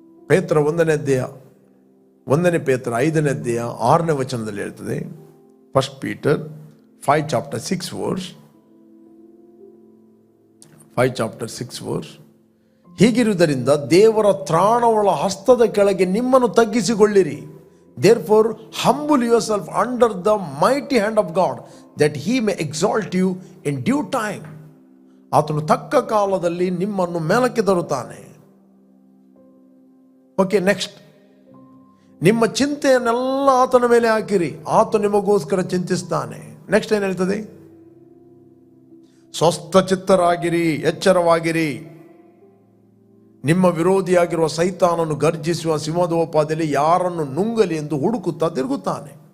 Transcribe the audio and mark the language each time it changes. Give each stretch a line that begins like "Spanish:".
Kannada: ಪೇತ್ರ 1ನೇ ಅಧ್ಯಾಯ 1ನೇ ಪೇತ್ರ 5ನೇ ಅಧ್ಯಾಯ 6ನೇ ವಚನದಲ್ಲಿ ಹೇಳ್ತದೆ,
English: first Peter 5 chapter 6 verse,
Kannada: 5 chapter 6 verse. ಹೀಗಿರುವುದರಿಂದ ದೇವರ ತ್ರಾಣವುಳ್ಳ ಹಸ್ತದ ಕೆಳಗೆ ನಿಮ್ಮನ್ನು ತಗ್ಗಿಸಿಕೊಳ್ಳಿರಿ.
English: Therefore humble yourself under the mighty hand of God, that he may exalt you in due time.
Kannada: ಆತನು ತಕ್ಕ ಕಾಲದಲ್ಲಿ ನಿಮ್ಮನ್ನು ಮೇಲಕ್ಕೆ ತರುತ್ತಾನೆ.
English: Okay, next.
Kannada: ನಿಮ್ಮ ಚಿಂತೆಯನ್ನೆಲ್ಲ ಆತನ ಮೇಲೆ ಹಾಕಿರಿ, ಆತ ನಿಮಗೋಸ್ಕರ ಚಿಂತಿಸ್ತಾನೆ. ನೆಕ್ಸ್ಟ್ ಏನು ಹೇಳ್ತದೆ? ಸ್ವಸ್ಥ ಚಿತ್ತರಾಗಿರಿ, ಎಚ್ಚರವಾಗಿರಿ. ನಿಮ್ಮ ವಿರೋಧಿಯಾಗಿರುವ ಸೈತಾನನು ಗರ್ಜಿಸುವ ಸಿಂಹದೋಪಾದಿಯಲ್ಲಿ ಯಾರನ್ನು ನುಂಗಲಿ ಎಂದು ಹುಡುಕುತ್ತಾ ತಿರುಗುತ್ತಾನೆ.